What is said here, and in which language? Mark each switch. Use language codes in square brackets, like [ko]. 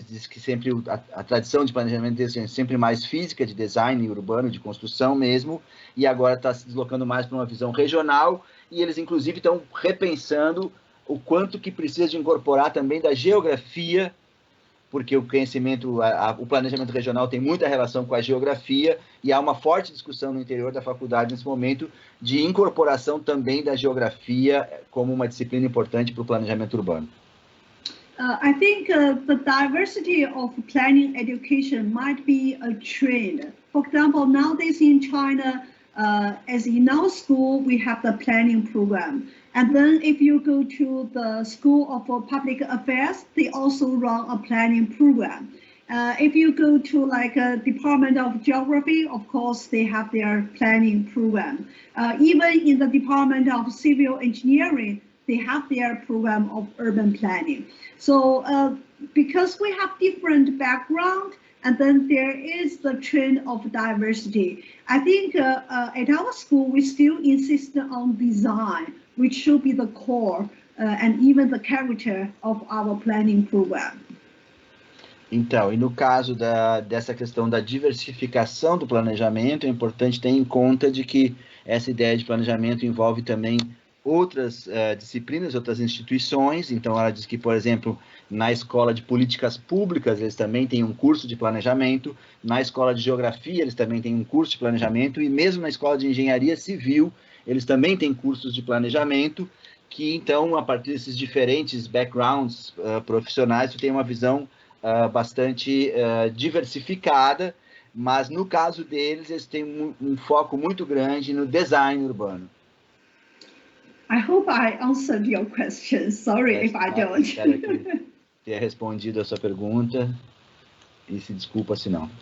[pt] Eles dizem que sempre a tradição de planejamento é sempre mais física, de design urbano, de construção mesmo, e agora está se deslocando mais para uma visão regional, e eles inclusive estão repensando o quanto que precisa de incorporar também da geografia, porque o conhecimento, o planejamento regional tem muita relação com a geografia, e há uma forte discussão no interior da faculdade nesse momento de incorporação também da geografia como uma disciplina importante para o planejamento urbano. [en] I think the diversity of planning education might be a trend. For example, nowadays in China, as in our school, we have the planning program. And then if you go to the School of Public Affairs, they also run a planning program. If you go to like a Department of Geography, of course, they have their planning program. Even in the Department of Civil Engineering, they have their program of urban planning. So because we have different background And then there is the trend of diversity. I think at our school, we still insist on design, which should be the core and even the character of our planning program. [pt] Então, e no caso dessa questão da diversificação do planejamento, é importante ter em conta de que essa ideia de planejamento envolve também outras disciplinas, outras instituições. Então, ela diz que, por exemplo, na escola de políticas públicas, eles também têm um curso de planejamento, na escola de geografia, eles também têm um curso de planejamento, e mesmo na escola de engenharia civil, eles também têm cursos de planejamento, que, então, a partir desses diferentes backgrounds profissionais, tu tem uma visão bastante diversificada, mas no caso deles, eles têm um foco muito grande no design urbano. [en] I hope I answered your question. Sorry if I don't. [pt] Espero que tenha respondido a sua pergunta e se desculpa se não.